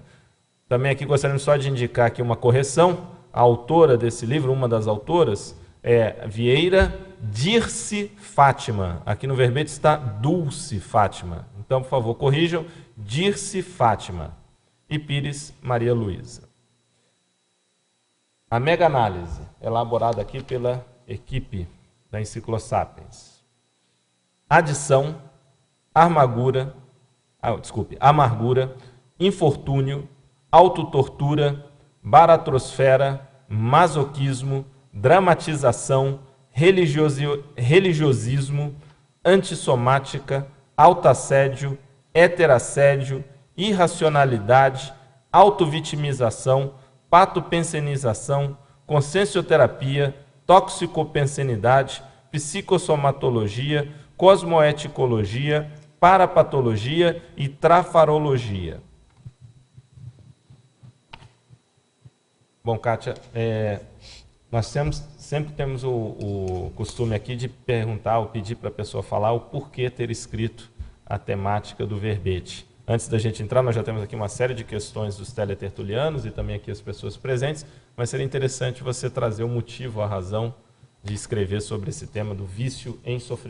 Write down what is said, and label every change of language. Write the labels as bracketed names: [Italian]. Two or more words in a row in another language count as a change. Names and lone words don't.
[Portuguese] Também aqui gostaríamos só de indicar aqui uma correção, a autora desse livro, uma das autoras, é Vieira Dirce Fátima, aqui no verbete está Dulce Fátima, então por favor corrijam, Dirce Fátima e Pires Maria Luísa. A mega-análise, elaborada aqui pela equipe da Enciclosapiens. Adição, amargura, infortúnio, autotortura, baratrosfera, masoquismo, dramatização, religiosismo, antissomática, autoassédio, heterassédio, irracionalidade, autovitimização, patopensenização, consciencioterapia, toxicopensenidade, psicossomatologia, cosmoeticologia, parapatologia e trafarologia. Bom, Kátia, nós sempre temos o costume aqui de perguntar ou pedir para a pessoa falar o porquê ter escrito a temática do verbete. Antes da gente entrar, nós já temos aqui uma série de questões dos teletertulianos e também aqui as pessoas presentes, mas seria interessante você trazer o motivo, a razão de escrever sobre esse tema do vício em sofrimento.